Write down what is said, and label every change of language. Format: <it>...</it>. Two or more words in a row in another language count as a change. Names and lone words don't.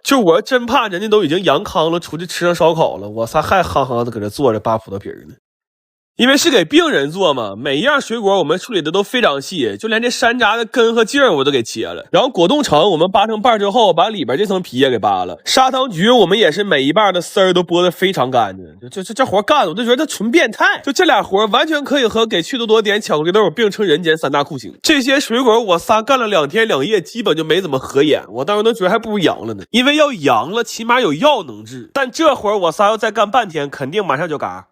<zh>就我真怕人家都已經陽康了，出去吃上燒烤了，我仨還憨憨的搁這坐着扒葡萄皮呢。因為是給病人做嘛，每一樣水果我們處理的都非常細，就連這山楂的根和茎我都給切了。然後果凍橙我們扒成瓣之後，把裡邊這層皮也給扒了。砂糖橘我們也是每一瓣的絲兒都剝得非常乾淨。這活幹的我就覺得他純變態。就這倆活完全可以和給趣多多點巧克力豆並稱人間三大酷刑。這些水果我仨幹了2天2夜，基本就沒怎麼合眼。我當時都覺得還不如阳了呢，因為要阳了起碼有藥能治，但這活我仨要再幹半天，肯定馬上就嘎。</zh>